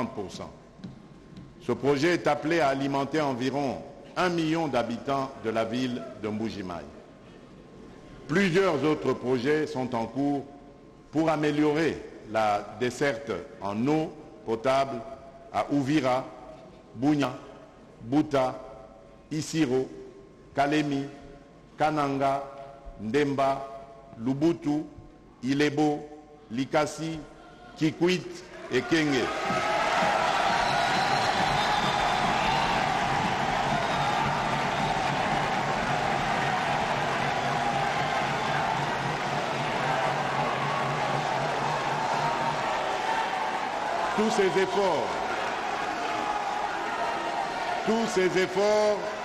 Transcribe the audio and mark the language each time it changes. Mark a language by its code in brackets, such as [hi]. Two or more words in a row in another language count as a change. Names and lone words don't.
[fr] Ce projet est appelé à alimenter environ 1 million d'habitants de la ville de Mbuji-Mayi. Plusieurs autres projets sont en cours pour améliorer la desserte en eau potable à Uvira, Bunya, Buta, Isiro, Kalemi, Kananga, Ndemba, Lubutu, Ilebo, Likasi, Kikwit et Kenge. Tous ces efforts